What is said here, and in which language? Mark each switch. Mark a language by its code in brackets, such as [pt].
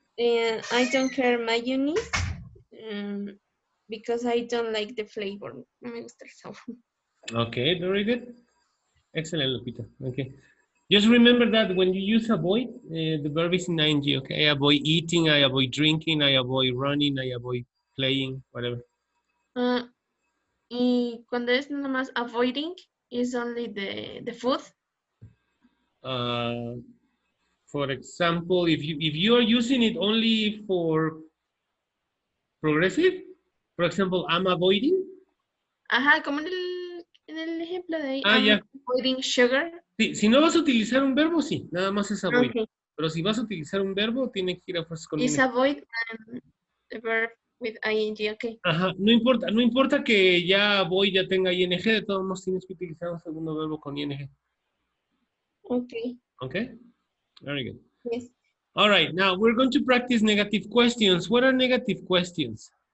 [en] And I don't care mayonnaise because I don't like the flavor. [es] No me gusta el sabor. [en] Okay, very good. Excellent, Lupita. Okay. Just remember that when you use avoid, the verb is in ing, okay? I avoid eating, I avoid drinking, I avoid running, I avoid playing, whatever. [es] Y cuando es nada más avoiding, [en] is only the food. For example, if you are using it only for progressive, for example, I'm avoiding. [es] Ajá, como en el ejemplo de ahí. [en] I'm [es] Ya. [en] avoiding sugar. [es] Sí, si no vas a utilizar un verbo, sí, nada más es avoid. [en] Okay. [es] Pero si vas a utilizar un verbo, tiene que ir a fuerzas con [en] Is ing. avoid the verb with ing, okay. [es] Ajá, no importa que ya voy, ya tenga ing, de todos modos tienes que utilizar un segundo verbo con ing. [en] Okay. Okay, very good. Yes. All right, now we're going to practice negative questions. What are negative questions?